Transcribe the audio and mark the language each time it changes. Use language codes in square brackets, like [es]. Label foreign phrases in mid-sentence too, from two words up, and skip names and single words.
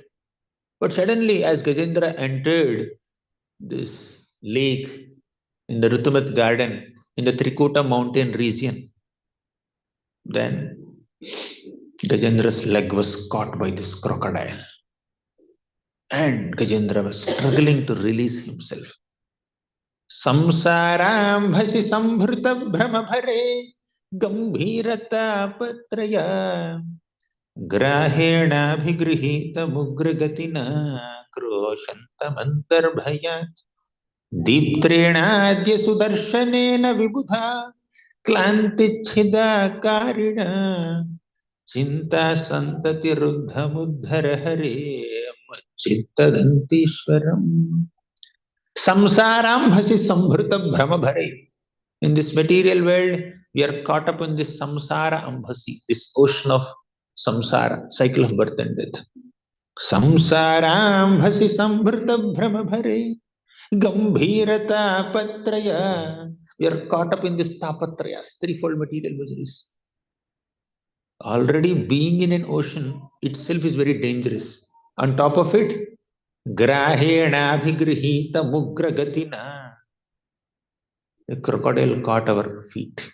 [en] But suddenly, as Gajendra entered this lake in the Rutumat garden, in the Trikuta mountain region, then Gajendra's leg was caught by this crocodile. And Gajendra was struggling to release himself. [sa] Samsarambhasi sambhrita brahmabhare gambhirata patraya grahena bhigrihita mugragatina kroshantamantarbhayat दीप्त्रेणाद्य सुदर्शनेन विबुधा क्लान्तिच्छिदाकारिण चिन्ता सन्ततिरुद्धमुद्धर हरे मच्चित्तदन्तीश्वरम्. Samsarambhasi sambhrita brahmabhare. [en] In this material world, we are caught up in this [sa] samsara ambhasi, [en] this ocean of samsara, cycle of birth and death. [sa] Samsarambhasi sambhrita brahmabhare Gambhirata Patraya. [en] We are caught up in this tapatrayas, threefold material miseries. Already being in an ocean itself is very dangerous. On top of it, [sa] Grahena Bhigrihita Mugra Gatina. [en] A crocodile caught our feet.